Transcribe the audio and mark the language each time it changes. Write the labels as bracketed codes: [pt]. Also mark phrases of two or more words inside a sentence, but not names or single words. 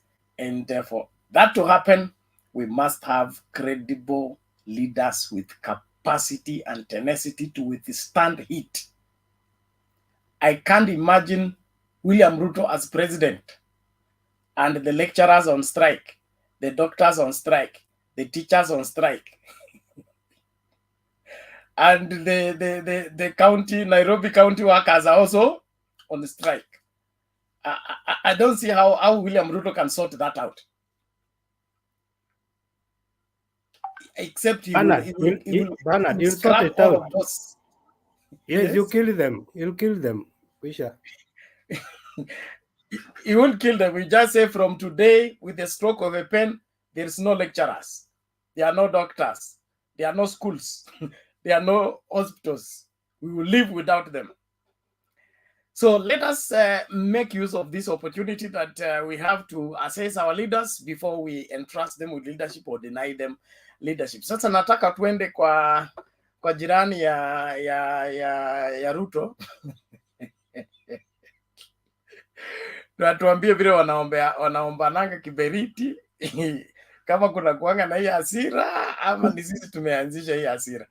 [en] And therefore, that to happen, we must have credible leaders with capacity and tenacity to withstand heat. I can't imagine William Ruto as president and the lecturers on strike, the doctors on strike, the teachers on strike, and the county, Nairobi county workers are also on the strike. I don't see how William Ruto can sort that out. Except he will sort it out. Those. Yes, you kill them. You'll kill them. He won't kill them. We just say from today, with the stroke of a pen, there is no lecturers. There are no doctors. There are no schools. There are no hospitals. We will live without them. So let us make use of this opportunity that we have to assess our leaders before we entrust them with leadership or deny them leadership. [sw] Sasa nataka tuende kwa jirani ya Ruto. Tuambie vile wanaombananga kiberiti kama kuna kuanga na hii hasira ama ni sisi tumeanzisha hii hasira.